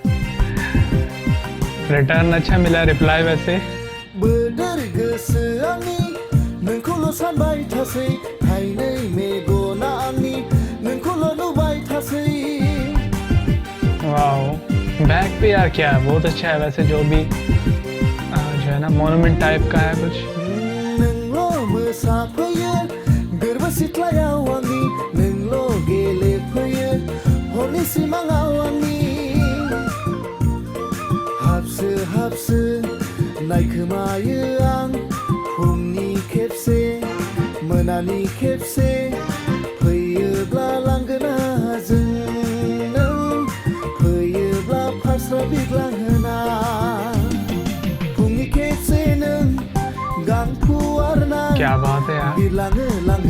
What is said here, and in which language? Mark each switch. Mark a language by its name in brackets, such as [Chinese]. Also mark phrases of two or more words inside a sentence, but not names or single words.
[Hindi] रिटर्न अच्छा मिला, रिप्लाई वैसे। [Bodo] बोदोर गोसो आंनि नोंखौल' सानबाय थासै थाइनै मेगना आंनि नोंखौल' नुबाय थासै। [Hindi] वाओ, बैक पे यार क्या है, बहुत अच्छा है वैसे। जो भी जो है ना मोनुमेंट टाइप का है कुछ। [Bodo] नोंल' मोसाफैयो गोरबो सिथ्लायाव आंनि नोंल' गेलेफैयो हरनि सिमाङाव आंनि हाबसो हाबसो नायखोमायो आं फुंनि खेबसे मोनानि खेबसे फैयोब्ला लांगोनाजों नों फैयोब्ला फास्रा बिग्लांहोना फुंनि खेबसे नों गांफु आरना। [Hindi] क्या बात है यार, [Bodo] बिरलाङो लांगोना